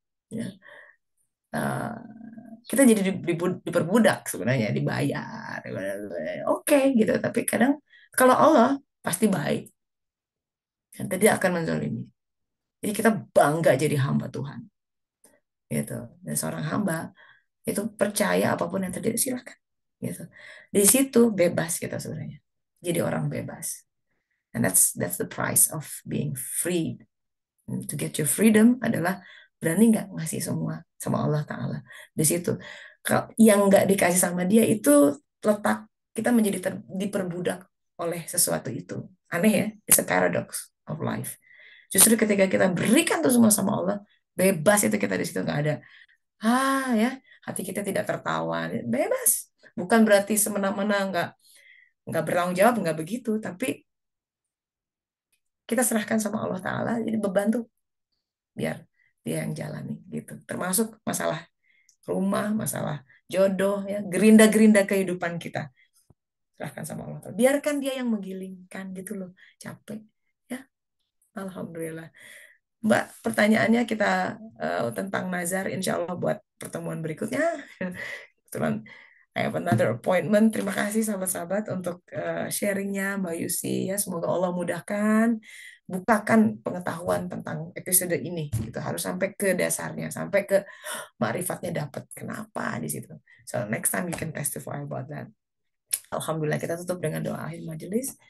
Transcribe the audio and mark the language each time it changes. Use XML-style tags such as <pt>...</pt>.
<id>Ya. Eh, kita jadi diperbudak sebenarnya dibayar oke gitu tapi kadang kalau Allah pasti baik dan tidak akan menzalimi jadi kita bangga jadi hamba Tuhan gitu dan seorang hamba itu percaya apapun yang terjadi silakan gitu di situ bebas kita sebenarnya jadi orang bebas</id> <en>and that's the price of being free. To get your freedom</en> <id>adalah berani nggak ngasih semua sama Allah Ta'ala. Di situ. Yang nggak dikasih sama dia itu letak kita menjadi diperbudak oleh sesuatu itu. Aneh ya,</id> <en>it's a paradox of life.</en> <id>Justru ketika kita berikan tuh semua sama Allah, bebas itu kita di situ nggak ada. Ya, hati kita tidak tertawan, bebas. Bukan berarti semena-mena nggak bertanggung jawab, nggak begitu, tapi kita serahkan sama Allah Ta'ala, jadi beban tuh biar dia yang jalani gitu. Termasuk masalah rumah, masalah jodoh ya, gerinda-gerinda kehidupan kita. Serahkan sama Allah. Biarkan dia yang menggilingkan gitu loh. Capek ya. Alhamdulillah. Mbak, pertanyaannya kita tentang nazar insya Allah buat pertemuan berikutnya. Kebetulan</id> <en>I have another appointment.</en> <id>Terima kasih sahabat-sahabat untuk sharingnya Mbak Yusi ya. Semoga Allah mudahkan, bukakan pengetahuan tentang episode ini. Gitu harus sampai ke dasarnya, sampai ke makrifatnya dapat. Kenapa di situ?</id> <en>So next time you can testify about that.</en> <id>Alhamdulillah kita tutup dengan doa akhir majelis.</id>